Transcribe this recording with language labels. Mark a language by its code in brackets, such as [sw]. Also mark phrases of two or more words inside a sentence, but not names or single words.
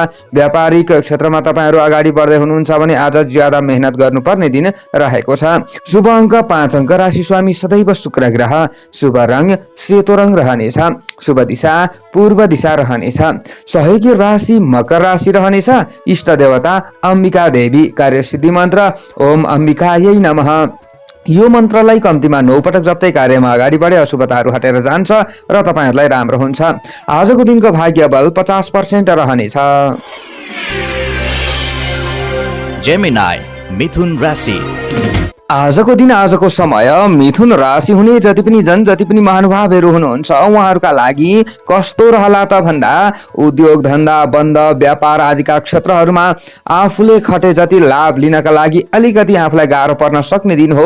[ne] व्यापारिक क्षेत्रमा तपाईहरू अगाडि बढ्दै हुनुहुन्छ भने आज ज्यादा मेहनत गर्नुपर्ने दिन रहेको छ। शुभ अङ्क 5 अङ्क। राशि स्वामी सदैव शुक्र ग्रह। शुभ रङ सेतो रङ रहनेछ। शुभ दिशा पूर्व दिशा रहनेछ। सहयोगी राशि मकर राशि रहनेछ। इष्ट देवता अम्बिका देवी। कार्यसिद्धि मन्त्र [sa] ओम अम्बिकायै नमः। [ne] यो मन्त्रलाई कम्तीमा 9 पटक जप्दै कार्यमा अगाडि बढे अशुभताहरू हटेर जान्छ र तपाईहरूलाई राम्रो हुन्छ। आजको दिनको भाग्य बल 50% रहनेछ। जेमिनाई मिथुन राशि। आजको दिन आजको समय मिथुन राशि हुने जति पनि महानुभावहरू हुनुहुन्छ उहाँहरूका लागि कस्तो रहला त भन्दा उद्योग धन्दा बन्द व्यापार आदिका क्षेत्रहरूमा आफूले खटे जति लाभ लिनका लागि अलिकति आफूलाई गाह्रो पर्न सक्ने दिन हो।